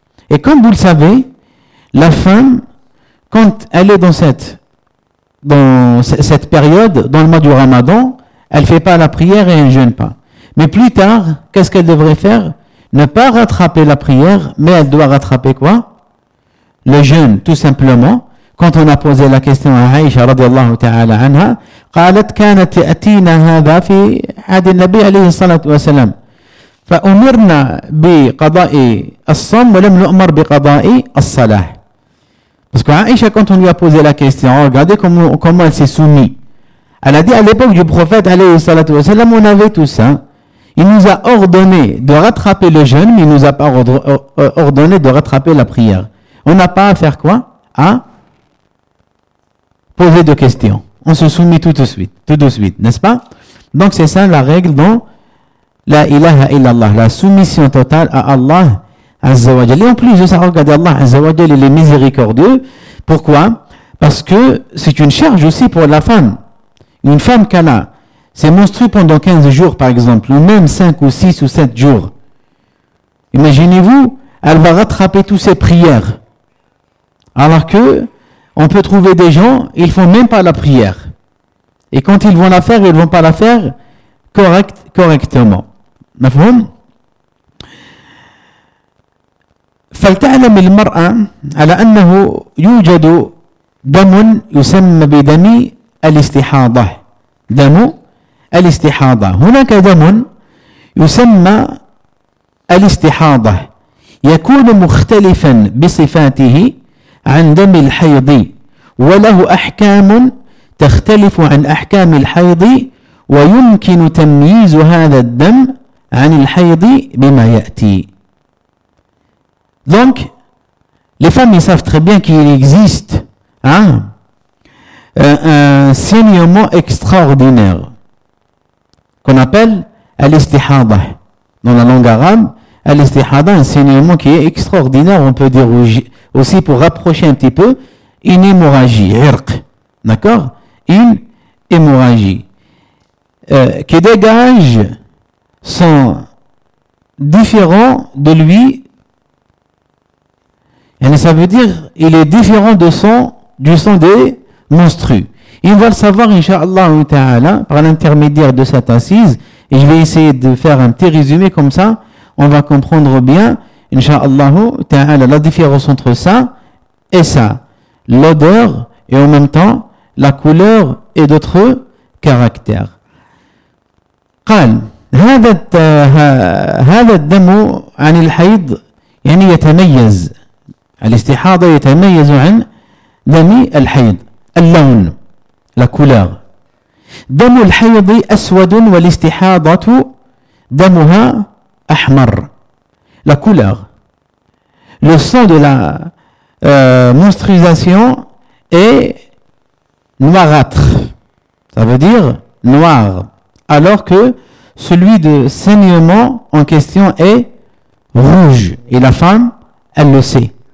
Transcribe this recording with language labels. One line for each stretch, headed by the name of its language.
French: Et comme vous le savez, la femme, quand elle est dans cette période, dans le mois du Ramadan, elle fait pas la prière et elle jeûne pas. Mais plus tard, qu'est-ce qu'elle devrait faire? Ne pas rattraper la prière, mais elle doit rattraper quoi? Le jeûne, tout simplement. Quand on a posé la question à Aïcha, radiallahu ta'ala anha,
Arabic: قالت كانت أتينا هذا في عهد النبي عليه الصلاة والسلام فأمرنا بقضاء الصوم ولم نؤمر بقضاء الصلاة.
French: Parce que Aïcha, quand on lui a posé la question, regardez comment elle s'est soumise. Elle a dit à l'époque du prophète, alayhi salatu wa sallam, on avait tout ça. Il nous a ordonné de rattraper le jeûne, mais il ne nous a pas ordonné de rattraper la prière. On n'a pas à faire quoi? À poser de questions. On se soumet tout de suite, n'est-ce pas? Donc c'est ça la règle dans la ilaha illallah, la soumission totale à Allah. Azzawajal. Et en plus de ça, regardez, Allah Azzawajal, il est miséricordieux. Pourquoi? Parce que c'est une charge aussi pour la femme. Une femme qui a ses menstrues pendant 15 jours, par exemple, ou même 5 ou 6 ou 7 jours. Imaginez-vous, elle va rattraper toutes ses prières. Alors que, on peut trouver des gens, ils font même pas la prière. Et quand ils vont la faire, ils vont pas la faire correctement.
Arabic: Mafhoum? فلتعلم المرأة على أنه يوجد دم يسمى بدم الاستحاضة. دم الاستحاضة. هناك دم يسمى الاستحاضة. يكون مختلفا بصفاته عن دم الحيض وله أحكام تختلف عن أحكام الحيض ويمكن تمييز هذا الدم عن الحيض بما يأتي.
French: Donc, les femmes, ils savent très bien qu'il existe un saignement extraordinaire qu'on appelle al-istihada. Dans la langue arabe, al-istihada, un saignement qui est extraordinaire, on peut dire aussi pour rapprocher un petit peu, une hémorragie, irq. D'accord? Une hémorragie qui dégage sont différents de lui. Et ça veut dire, il est différent du sang des menstrues. Il va le savoir, inshallah ta'ala, par l'intermédiaire de cette assise. Et je vais essayer de faire un petit résumé comme ça. On va comprendre bien, inshallah ta'ala, la différence entre ça et ça. L'odeur et en même temps, la couleur et d'autres caractères.
Arabic: قال, هذا الدم عن الحيض يعني يتميز. الاستحاضة يتميز عن دم الحيض اللون
French: لا كولور
Arabic: دم الحيض أسود والاستحاضة دمها أحمر لا كولور
French: le sang de la menstruation est noirâtre, ça veut dire noir, alors que celui de saignement en question est rouge et la femme elle le sait.